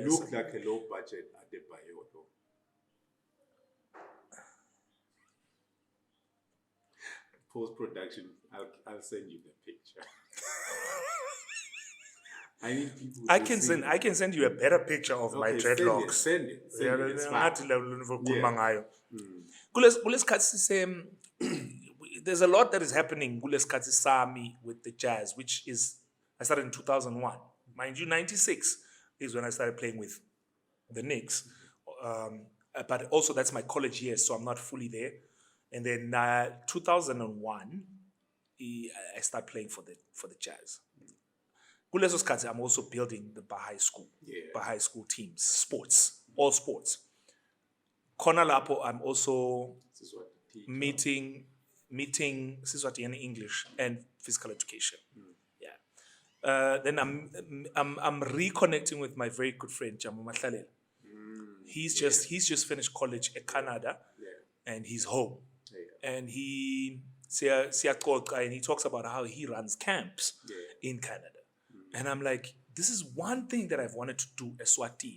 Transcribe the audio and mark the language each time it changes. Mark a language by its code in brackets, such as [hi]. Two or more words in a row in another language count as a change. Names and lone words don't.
[en] looked like a low budget Adebayo though. Post production, I'll send you the picture. I need people. I can send you a better picture of my dreadlocks. Send it. It's fine. There's a lot that is happening [ss] kulesikhathi sami [en] with the Jazz, which is I started in 2001. Mind you, 96 is when I started playing with the Knicks. But also that's my college years, so I'm not fully there. And then 2001, I started playing for the Jazz. [ss] Kuleso sikhathi, [en] I'm also building the Bahai School, Bahai School teams, sports, all sports. [ss] Khona lapho, [en] I'm also meeting Eswatini English and physical education. Yeah. Then I'm reconnecting with my very good friend Jamu Mahlalela. He's just finished college in Canada, and he's home, and he talks about how he runs camps in Canada, and I'm like, this is one thing that I've wanted to do Eswatini.